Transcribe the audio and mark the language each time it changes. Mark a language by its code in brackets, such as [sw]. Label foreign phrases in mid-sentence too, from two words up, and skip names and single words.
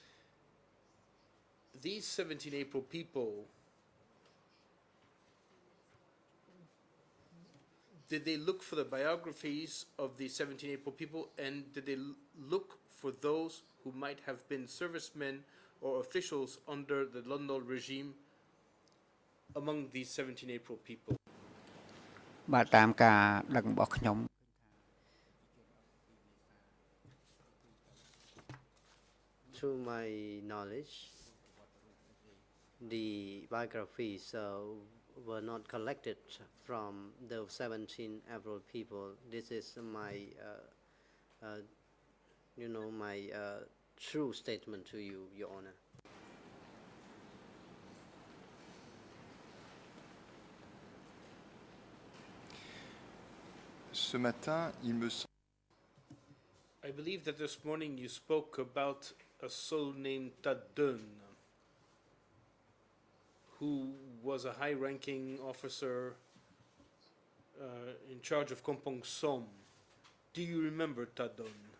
[en] These 17 April people, did they look for the biographies of the 17 April people, and did they look for those who might have been servicemen or officials under the London regime among these 17 April people? [km] បាទតាមការដឹងរបស់ខ្ញុំ [en] To my knowledge, the biographies were not collected from the 17 April people. This is my, my true statement to you, Your Honor. [fr] ce matin, il me semble. [en] I believe that this morning you spoke about a soul named Tadun, who was a high-ranking officer in charge of Kompong Som. Do you remember Tadun?